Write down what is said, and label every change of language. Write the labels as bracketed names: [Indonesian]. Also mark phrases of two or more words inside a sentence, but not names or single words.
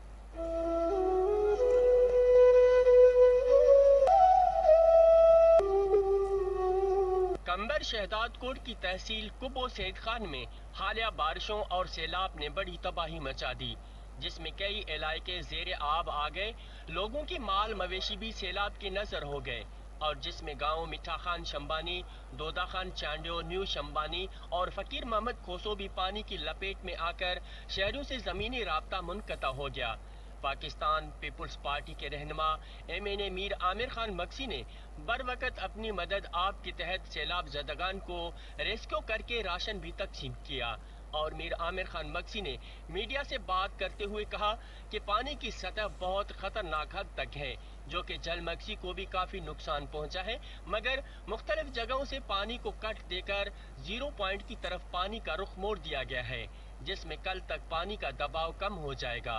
[Urdu] کمبر شہداد کوٹ کی تحصیل قبو سعید خان میں حالیہ بارشوں اور سیلاب نے بڑی تباہی مچا دی، جس میں کئی علاقے زیرِ آب آ گئے. لوگوں کی مال مویشی بھی سیلاب کی نذر ہو گئے اور جس میں گاؤں مٹھا خان شنبانی، دودا خان چانڈیو, نیو شنبانی اور فقیر محمد کھوسو بھی پانی کی لپیٹ میں آ کر شہروں سے زمینی رابطہ منقطع ہو گیا. پاکستان پیپلز پارٹی کے رہنما MNA میر عامر خان مکسی نے بر وقت اپنی مدد آپ کے تحت سیلاب زدگان کو ریسکیو کر کے راشن بھی تقسیم کیا. اور میر عامر خان مکسی نے میڈیا سے بات کرتے ہوئے کہا کہ پانی کی سطح بہت خطرناک حد تک ہے، جو کہ جل مکسی کو بھی کافی نقصان پہنچا ہے، مگر مختلف جگہوں سے پانی کو کٹ دے کر 0 پوائنٹ کی طرف پانی کا رخ موڑ دیا گیا ہے، جس میں کل تک پانی کا دباؤ کم ہو جائے گا.